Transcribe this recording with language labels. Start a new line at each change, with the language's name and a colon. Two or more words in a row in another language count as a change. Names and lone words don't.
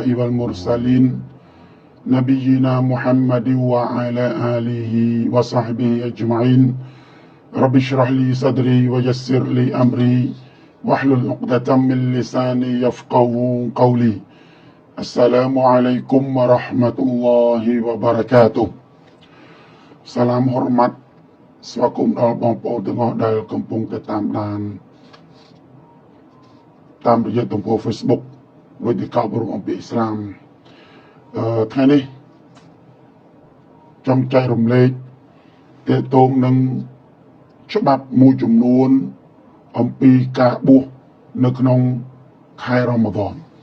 Arabic: والمرسلين نبينا محمد وعلى آله وصحبه أجمعين رب اشرح لي صدري ويسر لي أمري واحلل عقدة من لساني يفقه قولي السلام عليكم ورحمة الله وبركاته سلام hormat
Khmer: ស្វាគមន៍ដល់បងប្អូនទាំងអស់ដែលកំពុងតែតាមដាន តាមរយៈទំព័រ Facebook វេទិកាអប់រំអំពីអ៊ីស្លាមថ្ងៃនេះចង់ចែករំលែកទាក់ទងនឹងច្បាប់មួយចំនួនអំពីការបួសនៅក្នុងខែរ៉ាម៉ាឌន